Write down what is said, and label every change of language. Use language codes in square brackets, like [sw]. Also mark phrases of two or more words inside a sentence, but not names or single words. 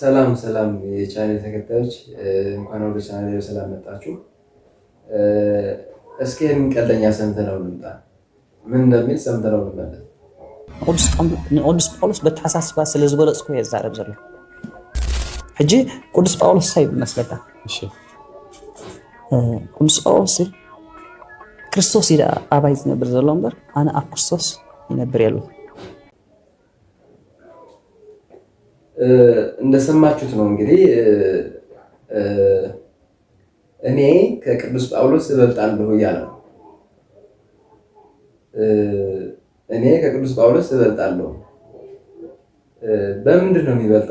[am] ሰላም ሰላም የቻናል ተከታዮች እንኳን ወደ ቻናሌ በሰላም መጣችሁ። እስኪ ይህን ቀልደኛ ሰምተነው እንምጣ። ምን እንደሚል ሰምተነው እንመለስ። [ti] ቅዱስ ጳውሎስ በተሓሳስባ ስለ ዝበለፅኩ እየ ዝዛረብ ዘሎ ሕጂ ቅዱስ ጳውሎስ እንታይ ይመስለካ? ቅዱስ ጳውሎስ ክርስቶስ ኢዳ ኣባይ ዝነብር ዘሎ እምበር ኣነ ኣብ ክርስቶስ ይነብር የሉ። [am] እንደሰማችሁት ነው እንግዲህ እኔ ከቅዱስ ጳውሎስ እበልጣለሁ እያለ ነው። እኔ ከቅዱስ ጳውሎስ እበልጣለሁ። በምንድን ነው የሚበልጠው?